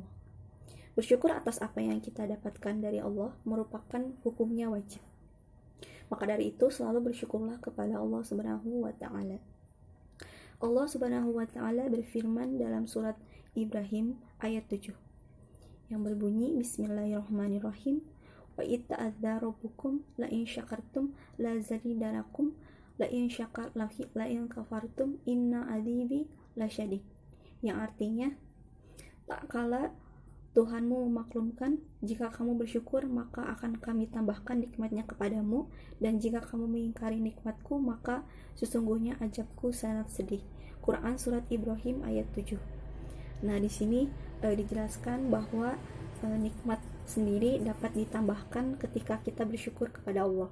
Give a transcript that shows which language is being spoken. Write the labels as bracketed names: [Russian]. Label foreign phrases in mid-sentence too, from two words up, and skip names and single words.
[Indonesian] Bersyukur atas apa yang kita dapatkan dari Allah merupakan hukumnya wajib. Maka dari itu selalu bersyukurlah kepada Allah [Arabic] سبحانه وتعالى. [Indonesian] Allah [Arabic] سبحانه وتعالى [Indonesian] berfirman dalam surat Ibrahim ayat 7 yang berbunyi Bismillahirrahmanirrahim. [Arabic] وإذ تأذن ربكم لئن شكرتم لأزيدنكم ولئن كفرتم إن عذابي لشديد. [Indonesian] Yang artinya, tak kala Tuhanmu memaklumkan, jika kamu bersyukur maka akan kami tambahkan nikmatnya kepadamu, dan jika kamu mengingkari nikmatku maka sesungguhnya azabku sangat sedih. Quran surat Ibrahim ayat 7. Nah, di sini dijelaskan bahwa nikmat sendiri dapat ditambahkan ketika kita bersyukur kepada Allah.